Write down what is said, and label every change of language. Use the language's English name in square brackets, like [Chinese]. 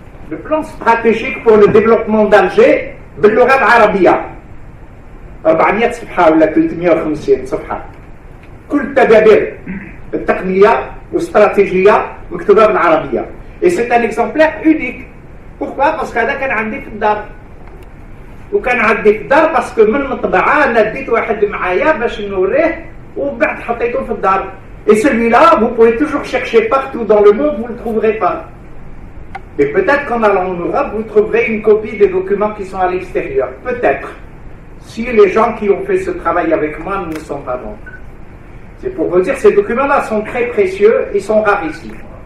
[French] Le plan stratégique pour le développement d'Alger [Arabic] باللغة العربية 400 صفحة ولا 350 صفحة. كل التدابير التقنية واستراتيجية مكتوبة بالعربية. [French] Et c'est un exemplaire unique. Pourquoi? Parce que [Arabic] هذا كان عندي في الدار. وكان عندي في الدار باسكو من المطبعة أنا ديت واحد معايا باش نوريه وبعد حطيته في الدار. [French] Et celui-là, vous pouvez toujours chercher partout dans le monde, vous ne le trouverez pas. Et peut-être qu'en allant en Europe, vous trouverez une copie des documents qui sont à l'extérieur. Peut-être. Si les gens qui ont fait ce travail avec moi ne sont pas bons. C'est pour vous dire, ces documents-là sont très précieux et sont rarissimes.